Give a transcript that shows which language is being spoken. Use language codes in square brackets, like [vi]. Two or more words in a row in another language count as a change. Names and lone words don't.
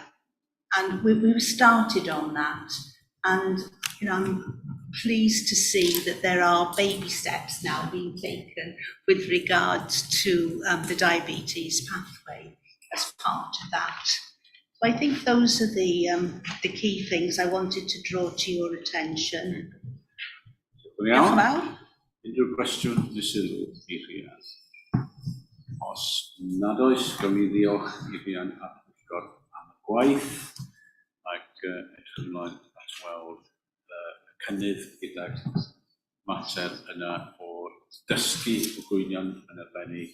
[en] And we've started on that, and I'm pleased to see that there are baby steps now being taken with regards to the diabetes pathway as part of that. So I think those are the key things I wanted to draw to your attention. [cy] Diolch yn fawr. Unrhyw gwestiwn neu sylw i Rhian? Os nad oes, gawn ni ddiolch i Rhian a Pwyllgor am y gwaith, ac edrych ymlaen at weld y cynnydd gyda'r mater yna o'r dysgu o gwynion yn arbennig.